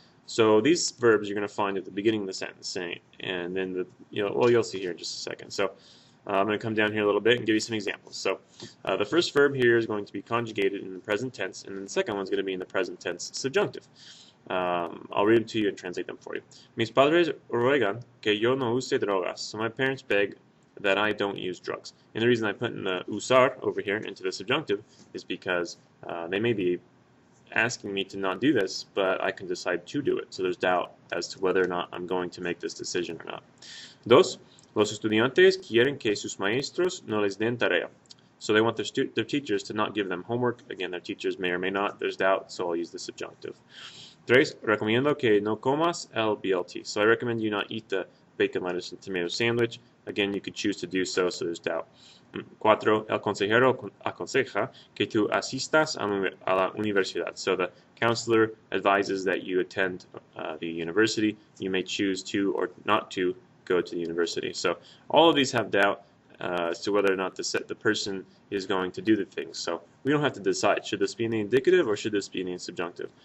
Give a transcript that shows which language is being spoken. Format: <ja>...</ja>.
<en>So these verbs you're going to find at the beginning of the sentence, and then you'll see here in just a second. So I'm going to come down here a little bit and give you some examples. So the first verb here is going to be conjugated in the present tense, and then the second one's going to be in the present tense subjunctive. I'll read them to you and translate them for you.</en> <es>Mis padres ruegan que yo no use drogas.</es> <en>So my parents beg that I don't use drugs. And the reason I put in the usar over here into the subjunctive is because they may be asking me to not do this, but I can decide to do it. So there's doubt as to whether or not I'm going to make this decision or not.</en> <es>Dos, los estudiantes quieren que sus maestros no les den tarea.</es> <en>So they want their teachers to not give them homework. Again, their teachers may or may not. There's doubt, so I'll use the subjunctive.</en> <es>Tres, recomiendo que no comas el BLT.</es> <en>So I recommend you not eat the bacon, lettuce, and tomato sandwich. Again, you could choose to do so, so there's doubt.</en> <es>Cuatro, el consejero aconseja que tú asistas a la universidad.</es> <en>So the counselor advises that you attend the university. You may choose to or not to go to the university. So all of these have doubt as to whether or not the person is going to do the things. So we don't have to decide, should this be in the indicative or should this be in the subjunctive?</en>